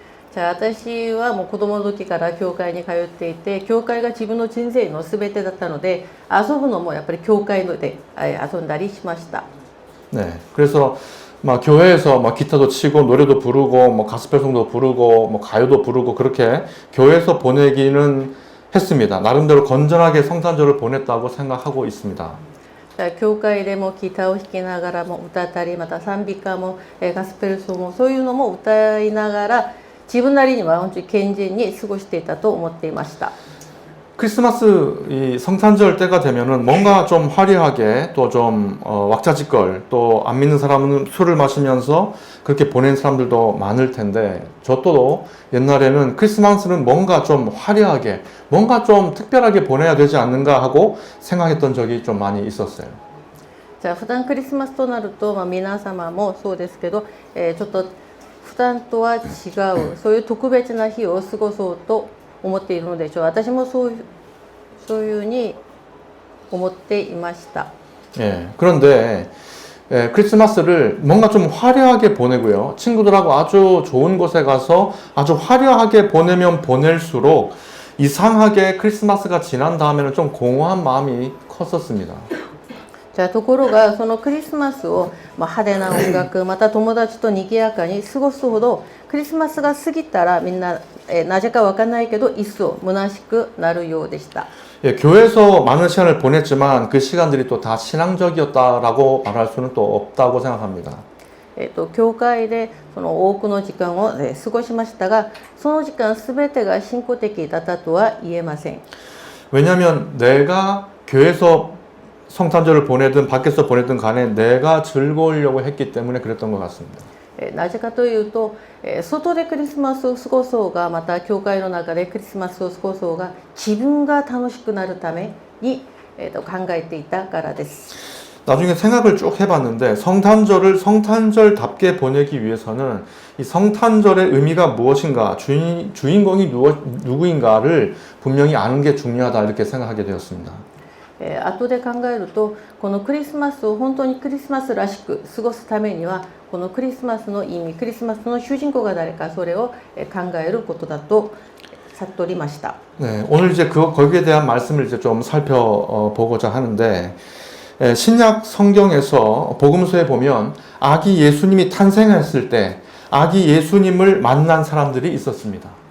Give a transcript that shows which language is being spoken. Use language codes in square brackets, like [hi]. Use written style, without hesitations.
[ja] じゃあ私はもう子供の時から教会に通っていて、教会が自分の人生の全てだったので、遊ぶのもやっぱり教会で遊んだりしました。 [ko] 네, 그래서 막 교회에서 막 기타도 치고 노래도 부르고 뭐 가스펠송도 부르고 뭐 가요도 부르고 그렇게 교회에서 보내기는 했습니다. 나름대로 건전하게 성탄절을 보냈다고 생각하고 있습니다. [ja] 教会でもギターを弾きながらも歌ったり、また賛美歌もガスペルソンもそういうのも歌いながら自分なりには本当に健全に過ごしていたと思っていました。 [ko] 크리스마스 이 성탄절 때가 되면은 뭔가 좀 화려하게 또 좀 왁자지껄 또 안 믿는 사람은 술을 마시면서 그렇게 보낸 사람들도 많을 텐데 저도 옛날에는 크리스마스는 뭔가 좀 화려하게 뭔가 좀 특별하게 보내야 되지 않는가 하고 생각했던 적이 좀 많이 있었어요. [ja] じゃあ普段クリスマスとなると、皆様もそうですけど、ちょっと普段とは違うそういう特別な日を過ごそうと思っているのでしょう。私もそういうふうに思っていました。 [ko] 예, 그런데 크리스마스를 뭔가 좀 화려하게 보내고요. 친구들하고 아주 좋은 곳에 가서 아주 화려하게 보내면 보낼수록 이상하게 크리스마스가 지난 다음에는 좀 공허한 마음이 컸었습니다. [ja] じゃあところがそのクリスマスを派手な音楽また友達と賑やかに過ごすほどクリスマスが過ぎたらみんななぜかわかんないけど一層虚しくなるようでした。 [ko] 예, 교회에서 많은 시간을 보냈지만 그 시간들이 또 다 신앙적이었다라고 말할 수는 또 없다고 생각합니다. [ja] 教会でその多くの時間を過ごしましたが、その時間すべてが信仰的だったとは言えません。 [ko] 왜냐하면 내가 교회에서 성탄절을 보내든 밖에서 보내든 간에 내가 즐거우려고 했기 때문에 그랬던 것 같습니다. [ja] なぜかというと、外でクリスマスを過ごそうがまた教会の中でクリスマスを過ごそうが自分が楽しくなるために、考えていたからです。 [ko] 나중에 생각을 쭉 해봤는데 성탄절을 성탄절답게 보내기 위해서는 이 성탄절의 의미가 무엇인가 주인공이 누구인가를 분명히 아는 게 중요하다 이렇게 생각하게 되었습니다. [ja] 後で考えるとこのクリスマスを本当にクリスマスらしく過ごすためにはこのクリスマスの意味クリスマスの主人公が誰かそれを考えることだと悟りました。 [ko] 네, 오늘 이제 거기에 대한 말씀을 이제 좀 살펴보고자 하는데 신약 성경에서 복음서에 보면 아기 예수님이 탄생했을 때 아기 예수님을 만난 사람들이 있었습니다.